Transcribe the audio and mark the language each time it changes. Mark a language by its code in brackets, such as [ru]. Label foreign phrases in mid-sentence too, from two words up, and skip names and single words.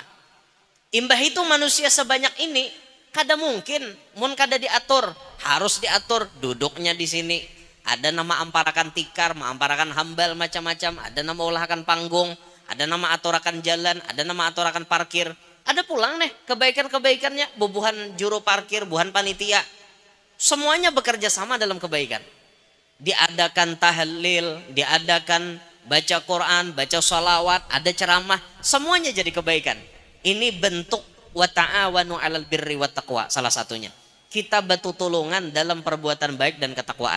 [bjn] Imbah itu manusia sebanyak ini kada mungkin mun kada diatur, harus diatur duduknya di sini. Ada nama amparakan tikar, amparakan hambal macam-macam, ada nama olahakan panggung, ada nama aturakan jalan, ada nama aturakan parkir. Ada pulang nih kebaikan-kebaikannya, bubuhan juru parkir, buhan panitia. [id] Semuanya bekerja sama dalam kebaikan. Diadakan tahlil, diadakan baca Quran, baca sholawat, ada ceramah, semuanya jadi kebaikan. Ini bentuk [ar] وتعاونوا على البر والتقوى [id] salah satunya. Kita batu tolongan dalam perbuatan baik dan ketakwaan.